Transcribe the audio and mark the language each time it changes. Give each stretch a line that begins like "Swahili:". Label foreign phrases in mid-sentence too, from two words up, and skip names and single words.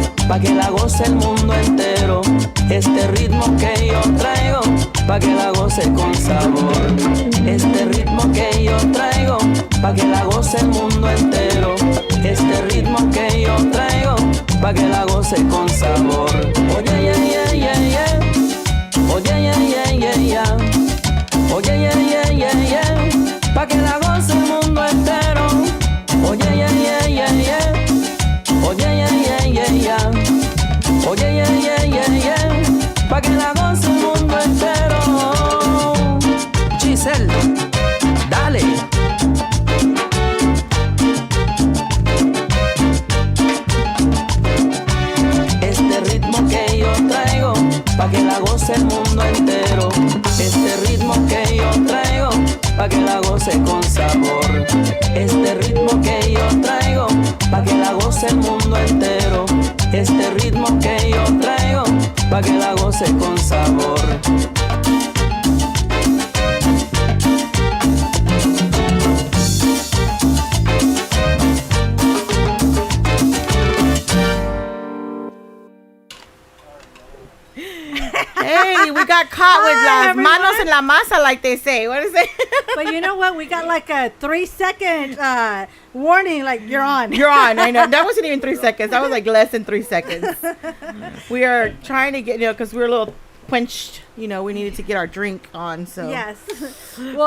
Spanish: pa' que la goce el mundo entero. Este ritmo que yo traigo, pa' que la goce con sabor. Este ritmo que yo traigo, pa' que la goce el mundo entero. Este ritmo que yo traigo, pa' que la goce con sabor. Oye,
English: yeah, yeah, yeah, yeah. Oye, yeah, yeah, yeah, yeah. Oye, yeah, yeah, yeah, yeah.
Spanish: Pa' que la goce el mundo entero. Oye,
English: yeah, yeah, yeah, yeah. Oye, yeah, yeah, yeah, yeah. Oye, yeah, yeah, yeah, yeah.
Spanish: Pa' que la goce el mundo entero. Giselle, dale. Este ritmo que yo traigo, pa' que la goce el mundo entero. Este ritmo que yo traigo, pa' que la goce con sabor. Este ritmo que yo traigo, pa' que la goce el mundo entero. Este ritmo que yo traigo, pa' que la goce con sabor.
English: Hey, we got caught with
Spanish: las manos en la masa,
English: like they say. What is it? But you know what? We got like a 3-second warning, like you're on. You're on. I know. That wasn't even 3 seconds. That was like less than 3 seconds. We are trying to get, because we're a little quenched. We needed to get our drink on. So Yes. Well,